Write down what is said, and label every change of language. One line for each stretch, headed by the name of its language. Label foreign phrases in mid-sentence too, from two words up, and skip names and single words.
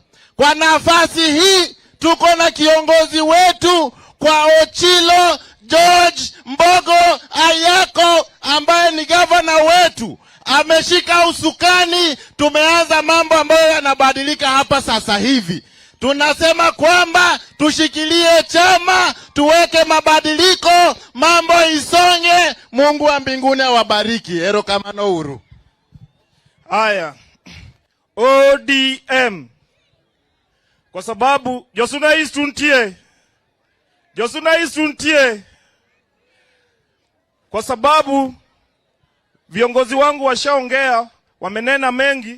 Swahili: Kwa nafasi hii tuko na kiongozi wetu kwa Ochilo George Mbogo Ayako ambaye ni governor wetu. Ameshika usukani, tumeanza mambo ambayo yanabadilika hapa sasa hivi. Tunasema kwamba tushikilie chama, tuweke mabadiliko, mambo isonge. Mungu wa mbinguni awabariki.
Luo (Kenya and Tanzania): Erokamano uru.
Swahili: Aya. ODM. Kwa sababu Josuna East tuntie. Josuna East tuntie. Kwa sababu viongozi wangu washaongea, wamenena mengi.